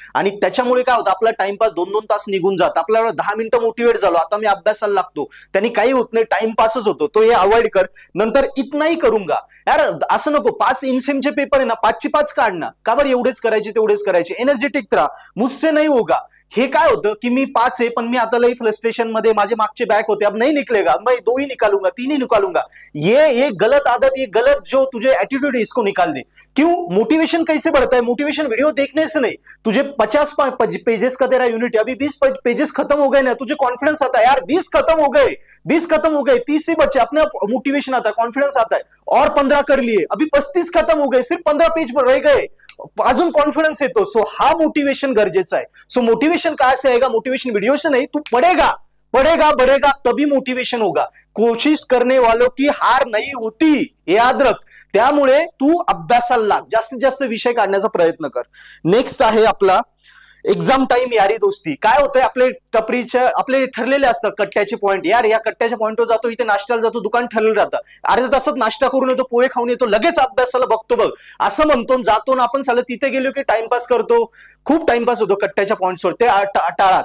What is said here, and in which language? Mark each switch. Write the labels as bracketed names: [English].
[Marathi] आणि त्याच्यामुळे काय होतं, आपला टाइमपास 2-2 तास निघून जात, आपल्याला 10 मिनिटं मोटिवेट झालो, आता मी अभ्यासाला लागतो, त्यांनी काही होत नाही, टाइमपासच होतो, तो हे अवॉइड कर। नंतर इतनाही करूंगा, यार असं नको, 5 इनसेमचे पेपर आहे ना, 5ची 5 काढ ना, का बरं एवढेच करायचे तेवढेच करायचे, एनर्जेटिक राहा, [Hindi] मुझसे नहीं होगा। [Marathi] हे काय होतं की मी 5 आहे, पण मी आता लई फ्रस्ट्रेशन मध्ये, माझे मागचे बॅक होते, [Hindi] अब नहीं निकलेगा, मैं 2 ही निकालूंगा, [Marathi] 3 ही निकालूंगा। [Hindi] ये गलत आदत, ये गलत जो तुझे एटीट्यूड है, इसको निकाल दे। क्यों, मोटिवेशन कैसे बढ़ता है, मोटिवेशन वीडियो देखने से नहीं। तुझे 50 पेजेस का तेरा यूनिट है, अभी 20 पेजेस खत्म हो गए ना, तुझे कॉन्फिडेंस आता है यार, 20 खत्म हो गए, 30 ही बचे, अपने मोटिवेशन आता है, कॉन्फिडेंस आता है, और 15 कर लिए, अभी 35 खत्म हो गए, सिर्फ 15 पेज पर रह गए, [Marathi] अजून कॉन्फिडेंस येतो। सो हा मोटिवेशन गरजेचा आहे। [Hindi] सो मोटिवेशन कहां से आएगा, मोटिवेशन वीडियो से नहीं, तू बढ़ेगा तभी मोटिवेशन होगा। कोशिश करने वालों की हार नहीं होती, याद रख। [Marathi] त्यामुळे तू अभ्यासाला लाग, जास्तीत जास्त विषय काढण्याचा प्रयत्न कर। नेक्स्ट आहे आपला एक्झाम टाइम, यारी दोस्ती। काय होतंय, आपले ठरलेले असतात कट्ट्याचे पॉईंट, यार या कट्ट्याच्या पॉईंटवर जातो, इथे नाश्त्याला जातो, दुकान ठरलेलं राहतं, अर्ध्या तासात नाश्ता करून येतो, पोहे खाऊन येतो, लगेच अभ्यासाला बघतो बघ, असं म्हणतो, जातो ना आपण, साला तिथे गेलो की टाइमपास करतो, खूप टाइमपास होतो कट्ट्याच्या पॉईंट्सवर, ते टाळा।